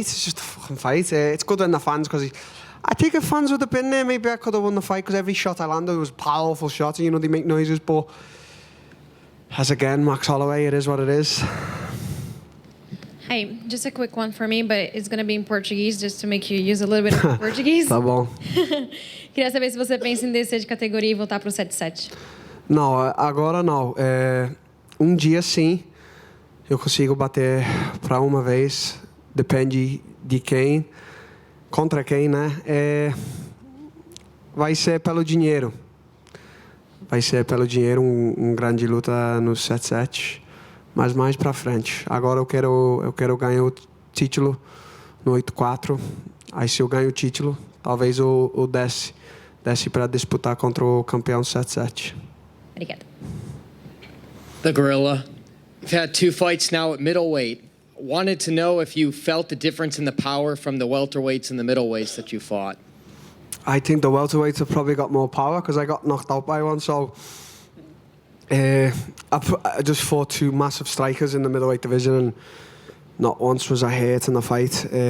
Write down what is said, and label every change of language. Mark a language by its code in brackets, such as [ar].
[en] It's just a fucking fight. It's good when the fans, because I think if fans would have been there, maybe I could have won the fight, because every shot I landed was powerful shots. You know, they make noises, but as again, Max Holloway, it is what it is. Hi, just a quick one for me, but it's going to be in Portuguese, just to make you use a little bit of Portuguese. [pt] Tá bom. Queria saber se você pensa em descer de categoria e voltar pro 7-7. Não, agora não. Dia sim, eu consigo bater para uma vez. Depende de quem, contra quem, né? Vai ser pelo dinheiro. Vai ser pelo dinheiro grande luta no 7-7. Mas mais pra frente. Agora eu quero ganhar o título no 8-4. Aí se eu ganho o título, talvez eu desce para disputar contra o campeão 7-7. Obrigada. [en] The Gorilla. You've had 2 fights now at middleweight. Wanted to know if you felt the difference in the power from the welterweights and the middleweights that you fought. I think the welterweights have probably got more power because I got knocked out by one. So I just fought 2 massive strikers in the middleweight division, and not once was I hurt in the fight.